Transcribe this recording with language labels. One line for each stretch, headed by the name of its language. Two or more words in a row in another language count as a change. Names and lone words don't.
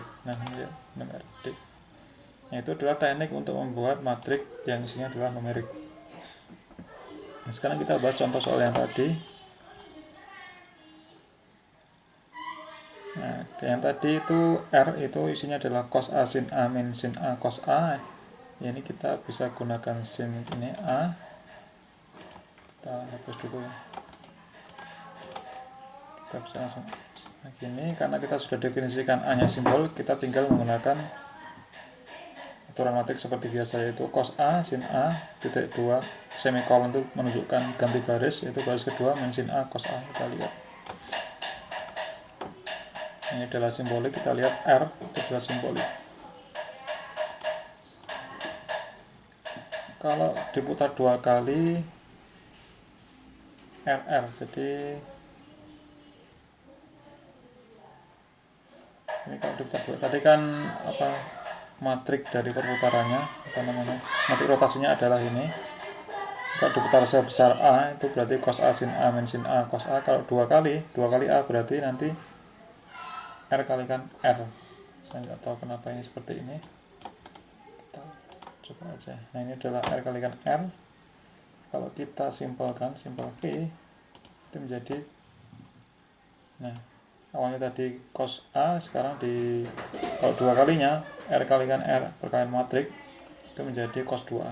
Indonesian: Nah, ini ya, numerik D. Nah, itu adalah teknik untuk membuat matriks yang isinya adalah numerik. Nah, sekarang kita bahas contoh soal yang tadi. Nah, yang tadi itu R itu isinya adalah cos A sin A min sin A cos A. Ini kita bisa gunakan sin ini A. Kita hapus dulu ya. Kita bisa langsung begini, karena kita sudah definisikan A nya simbol, kita tinggal menggunakan aturan matriks seperti biasa, yaitu cos A sin A titik 2 semikolon itu menunjukkan ganti baris, yaitu baris kedua min sin A cos A. Kita lihat ini adalah simbolik, kita lihat R itu adalah simbolik. Kalau diputar 2 kali RR, jadi ini kalau diputar 2, tadi kan matrik dari perputarannya, matrik rotasinya adalah ini. Kalau diputar sebesar A itu berarti cos A sin A min sin A cos A. Kalau 2 kali A berarti nanti R kalikan R. Saya nggak tahu kenapa ini seperti ini, kita coba aja. Nah, ini adalah R kalikan R. Kalau kita simpelkan, simpel V itu menjadi, nah awalnya tadi cos A, sekarang kalau 2 kalinya R kalikan R perkalian matrik itu menjadi cos 2A.